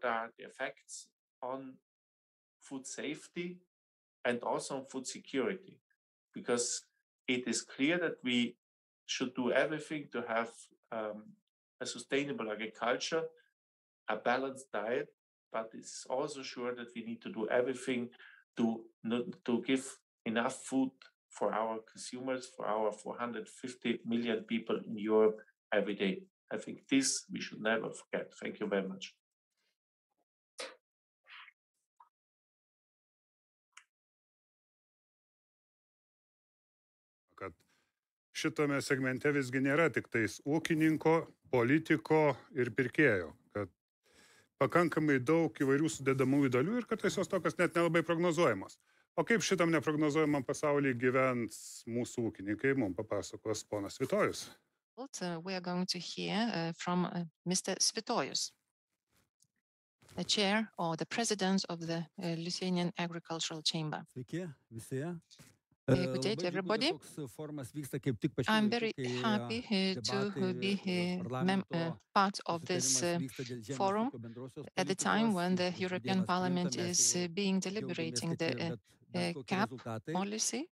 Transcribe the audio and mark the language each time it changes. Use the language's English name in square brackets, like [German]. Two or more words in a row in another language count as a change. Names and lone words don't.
[English] are the effects on food safety and also on food security, because it is clear that we should do everything to have a sustainable agriculture, a balanced diet, but it's also sure that we need to do everything to give enough food for our consumers, for our 450 million people in Europe every day. I think this we should never forget. Thank you very much. [Lithuanian] Kad šitame segmente visgi nėra tik tais ūkininko, politiko ir pirkėjo, kad pakankamai daug įvairių sudedamųjų dalių ir kartais jos tokios net nelabai prognozuojamos. O kaip šitam neprognozuojamam pasaulyje gyvens mūsų ūkininkai, mums papasakos ponas Svitojus. [English] We are going to hear from Mr. Svitojus, the chair or the president of the Lithuanian Agricultural Chamber. Good day to everybody. I'm very happy to be part of this forum at the time when the European Parliament is deliberating the CAP policy.